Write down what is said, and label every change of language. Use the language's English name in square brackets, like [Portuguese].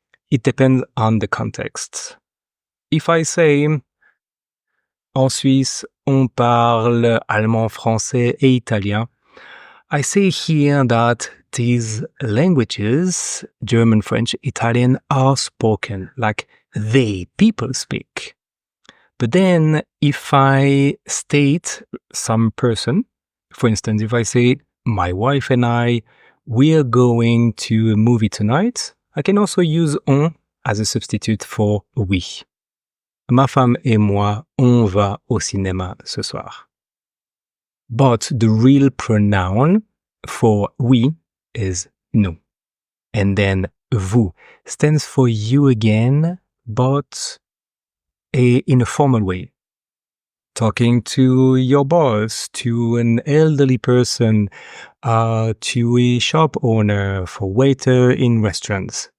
[English] It depends on the context. If I say, [French] en Suisse, on parle allemand, français et italien, [English] I say here that these languages, German, French, Italian, are spoken like they, people speak. But then if I state some person, for instance, if I say, my wife and I, we are going to a movie tonight, I can also use on as a substitute for we. [French] Ma femme et moi, on va au cinéma ce soir. [English] But the real pronoun for we is nous. And then vous stands for you again, but in a formal way. Talking to your boss, to an elderly person, to a shop owner, for waiter in restaurants.